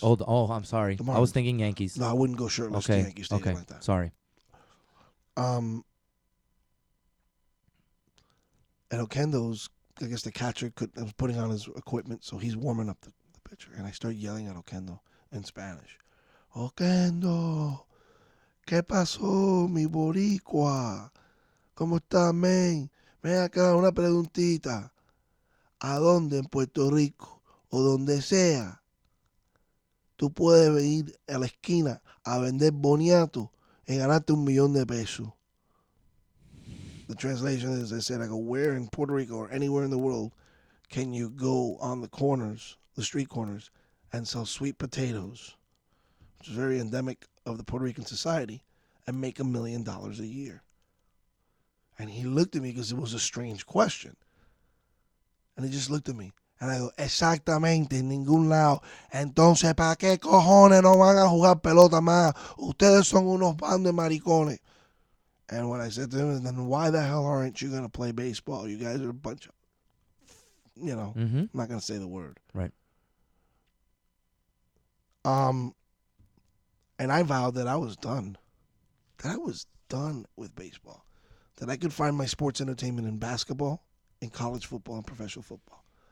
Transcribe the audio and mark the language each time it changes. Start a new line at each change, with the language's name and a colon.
English: Oh, I'm sorry. I was thinking Yankees. No, I wouldn't go shirtless to Yankee Stadium like that. Sorry. And Oquendo's, I guess the catcher was putting on his equipment, so he's warming up the pitcher. And I start yelling at Oquendo in Spanish.
Spanish: Oquendo, ¿qué pasó, mi boricua? ¿Cómo está, men? Ven acá, una preguntita. ¿A dónde en Puerto Rico o donde sea tú puedes venir a la esquina a vender boniato y ganarte $1 million de pesos?
English: The translation is, I said, I go, where in Puerto Rico or anywhere in the world can you go on the corners, the street corners, and sell sweet potatoes, which is very endemic of the Puerto Rican society, and make $1 million a year? And he looked at me because it was a strange question. And he just looked at me. And I go,
Spanish: exactamente, en ningún lado. Entonces, ¿para qué cojones no van a jugar pelota más? Ustedes son unos bandos de maricones.
English: And what I said to him is, then why the hell aren't you going to play baseball? You guys are a bunch of, I'm not going to say the word. Right. And I vowed that I was done. That I was done with baseball. That I could find my sports entertainment in basketball, in college football, and professional football.